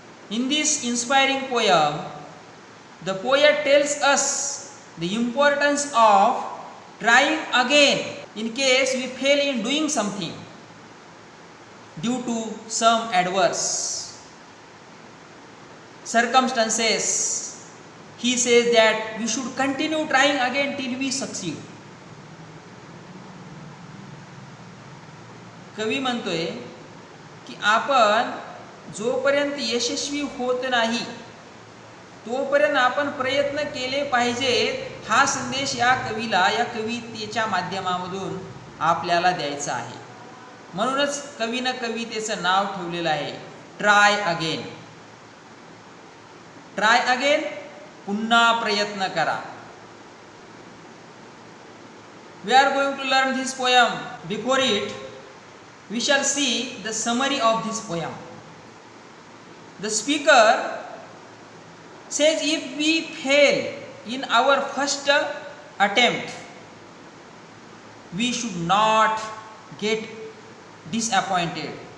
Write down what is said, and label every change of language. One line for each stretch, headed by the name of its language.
English: In this inspiring poem, the poet tells us the importance of trying again in case we fail in doing something due to some adverse circumstances. He says that we should continue trying again till we succeed.
Marathi: कवी म्हणतोय की आपण जोपर्यंत यशस्वी होत नाही तोपर्यंत आपण प्रयत्न केले पाहिजेत. हा संदेश या कवीला या कवितेच्या माध्यमामधून आपल्याला द्यायचा आहे. म्हणूनच कवीनं कवितेचं नाव ठेवलेलं आहे ट्राय अगेन. ट्राय अगेन, पुन्हा प्रयत्न करा.
English: We are going to learn this poem. Before it we shall see the summary of this poem. The speaker says if we fail in our first attempt, we should not get disappointed.